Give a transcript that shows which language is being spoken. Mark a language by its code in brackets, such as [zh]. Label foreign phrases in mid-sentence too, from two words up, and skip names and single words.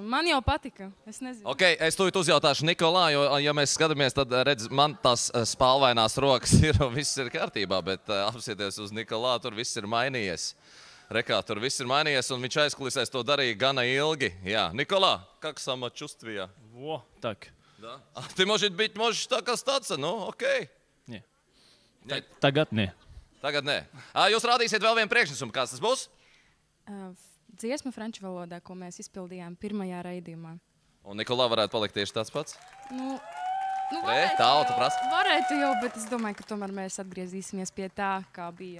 [lv] Man jau patika, es nezinu. Ok, es tūlīt uzjautāšu Nikolā, jo, ja mēs skatāmies, tad redz, man tās spalvainās rokas ir, viss ir kārtībā, bet apsieties uz Nikolā, tur viss ir mainījies. Rekā, tur viss ir mainījies, un viņš aizkulisēs to darīja gana ilgi. Jā, Nikolā, [ru] как самочувствие? Во, так. Да? Ты, может быть, можешь так остаться, окей. [lv] Tagad nē. Tagad nē. Jūs rādīsiet vēl vienu priekšnesumu. Kāds tas būs? Dziesma franču valodā, ko mēs izpildījām pirmajā raidījumā. Un Nikolā varētu palikt tieši tāds pats? Varētu, prasa? Varētu jau, bet es domāju, ka tomēr mēs atgriezīsimies pie tā, kā bija.